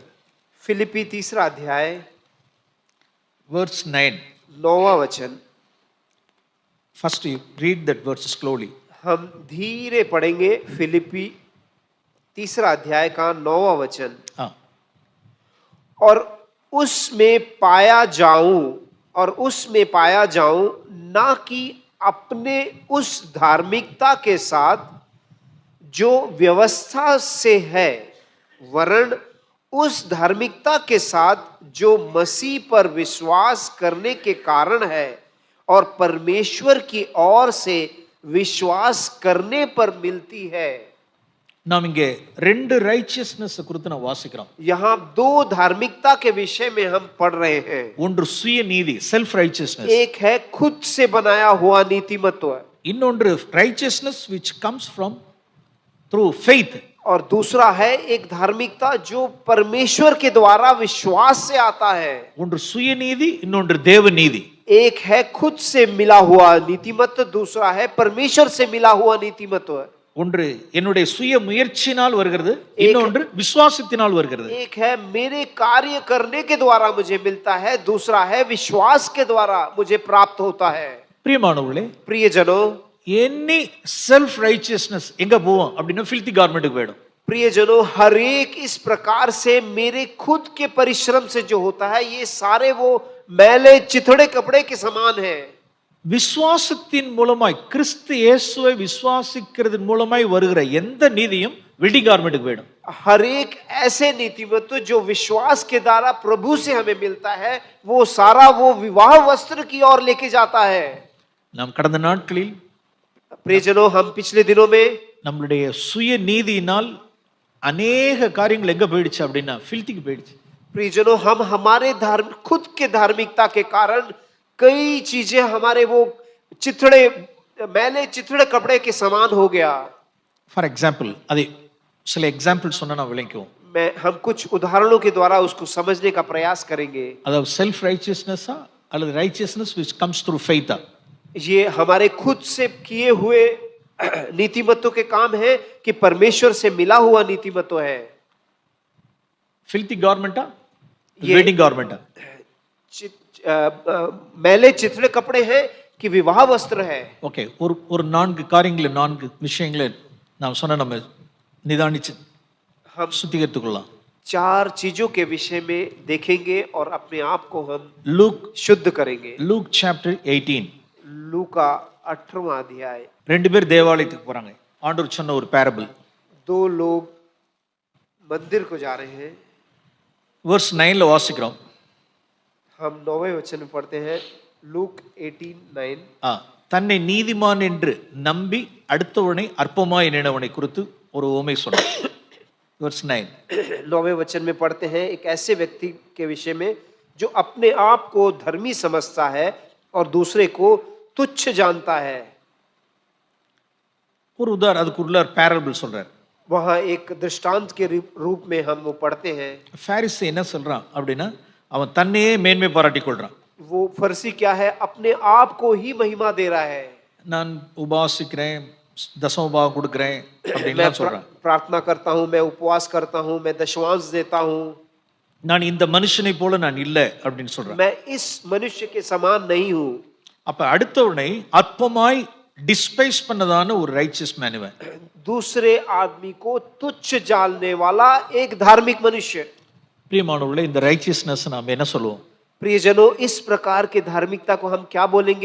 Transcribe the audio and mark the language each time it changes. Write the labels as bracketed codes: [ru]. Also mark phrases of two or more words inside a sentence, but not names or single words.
[hi] फिलिपी 3रा अध्याय verse 9. 9वां वचन [en] First you read that verse slowly. [hi] हम धीरे पढ़ेंगे फिलिपी 3रा अध्याय का 9वां वचन हाँ. और उसमें पाया जाऊं ना कि अपने उस धार्मिकता के साथ जो व्यवस्था से है वरन उस धार्मिकता के साथ जो मसीह पर विश्वास करने के कारण है और परमेश्वर की ओर से विश्वास करने पर मिलती है [ta] நாம் இங்கே ரெண்டு ரைச்சியஸ்னஸ் குறித்து நான் வாசிக்கிறோம். [hi] यहाँ दो धार्मिकता के विषय में हम पढ़ रहे हैं [ta] ஒன்று சுய நீதி, [en] self righteousness. [hi] एक है खुद से बनाया हुआ नीतिमत्व [ta] இன்னொன்று [en] righteousness which comes from through faith. [hi] और दूसरा है एक धार्मिकता जो परमेश्वर के द्वारा विश्वास से आता है [ta] ஒன்று சுய நீதி, இன்னொன்று தேவ நீதி. [hi] एक है खुद से मिला हुआ नीतिमत्व दूसरा है परमेश्वर से मिला हुआ नीतिमत्व [ta] ஒன்று என்னுடைய சுய முயற்சியினால் வருகிறது, இன்னொன்று விசுவாசத்தினால் வருகிறது. [hi] एक है मेरे कार्य करने के द्वारा मुझे मिलता है दूसरा है विश्वास के द्वारा मुझे प्राप्त होता है [ta] பிரியமானவர்களே, [hi] प्रियजनों [en] any self righteousness [ta] எங்க போவோம் அப்படின்னா [en] filthy garment [ta] க்கு போய்டும். [hi] प्रियजनों हर एक इस प्रकार से मेरे खुद के परिश्रम से जो होता है ये सारे वो मैले चिथड़े कपड़े के समान है [ta] விசுவாசத்தின் மூலமாய் கிறிஸ்து இயேசுவை விசுவாசிக்கிறதன் மூலமாய் வருகிற எந்த நீதியும் வெடி கார்மெண்ட்டுக்கு போய்டும். [hi] हर एक ऐसे नीतिमत्व जो विश्वास के द्वारा प्रभु से हमें मिलता है वो सारा वो विवाह वस्त्र की ओर लेके जाता है. [ta] நாம் கடந்த நாட்களில் [hi] प्रियजनों हम पिछले दिनों में [ta] நம்மளுடைய சுய நீதியினால் अनेक காரியங்கள் எங்க போயிடுச்சு அப்படின்னா filthyக்கு போயிடுச்சு. [hi] प्रियजनों हम हमारे खुद के धार्मिकता के कारण कई चीजें हमारे वो चिथड़े मैले चिथड़े कपड़े के समान हो गया. [en] for example [ta] அது சில எக்ஸாம்பிள் சொன்னா நான் விளங்குவோம். [hi] हम कुछ उदाहरणों के द्वारा उसको समझने का प्रयास करेंगे. [ta] அதாவது [en] self righteousness-a அல்லது righteousness which comes through faith. [hi] ये हमारे खुद से किए हुए नीतिमत्तों के काम है कि परमेश्वर से मिला हुआ नीतिमत्व है? [en] filthy garment-a, [hi] ये- [en] wedding garment-a? [hi] मैले चिथड़े कपड़े हैं कि विवाह वस्त्र है? [ta] ஓகே, ஒரு ஒரு 4 காரியங்களை 4 விஷயங்களை நாம் சொன்ன நம்ம நிதானிச்சு [hi] हम [ta] சுத்திகரித்துக்கொள்ளலாம். [hi] 4 चीजों के विषय में देखेंगे और अपने आप को हम [ta] லூக் [hi] शुद्ध करेंगे। [en] Luke chapter 18. [hi] लूका 18वां अध्याय। [ta] 2 பேர் தேவாலயத்துக்கு போறாங்க. ஆண்டவர் சொன்ன ஒரு பேரபிள். [hi] 2 लोग मंदिर को जा रहे हैं। [ta] வெர்ஸ் 9ல வாசிக்கிறோம். [hi] हम 9वें वचन में पढ़ते हैं, लूक 18:9। [ta] தன்னை நீதிமான் என்று நம்பி அடுத்தவனை அற்பமாய் எண்ணினவனை குறித்து ஒரு உவமை சொன்னார். வெர்ஸ் 9. [hi] 9वें वचन में पढ़ते हैं, एक ऐसे व्यक्ति के विषय में जो अपने आप को धर्मी समझता है और दूसरे को तुच्छ जानता है। [ta] ஒரு அதுக்குள்ள பேரபிள் சொல்றார். [hi] वहां एक दृष्टांत के रूप में हम वो पढ़ते हैं। [ta] பாரிஸி என்ன சொல்றான் அப்படின்னா, அவன் தன்னையே மேன்மை பாராட்டிக் கொள்றான். [hi] वो फर्सी क्या है? अपने आप को ही महिमा दे रहा है। [ta] நான் உபாசிக்கிறேன், தசமபாகம் கொடுக்கிறேன் [hi] मैं [ta] அப்படின்லாம் சொல்றான். [hi] प्रार्थना करता हूं, मैं उपवास करता हूं, मैं दशवांश देता हूं। [ta] நான் இந்த மனுஷனை போல நான் இல்லை அப்படின்னு சொல்றான். [hi] मैं इस मनुष्य के समान नहीं हूं। [ta] அப்ப அடுத்தவனை அற்பமாய் டிஸ்பைஸ் பண்ணதான ஒரு [en] righteous man [ta] இவன். [hi] दूसरे आदमी को तुच्छ जानने वाला एक धार्मिक मनुष्य। [ta] பிரியமானவர்களே, இந்த ரைச்சியஸ்னஸ் நாம் என்ன சொல்லுவோம்? [hi] प्रियजनों, इस प्रकार के धार्मिकता को हम क्या बोलेंगे?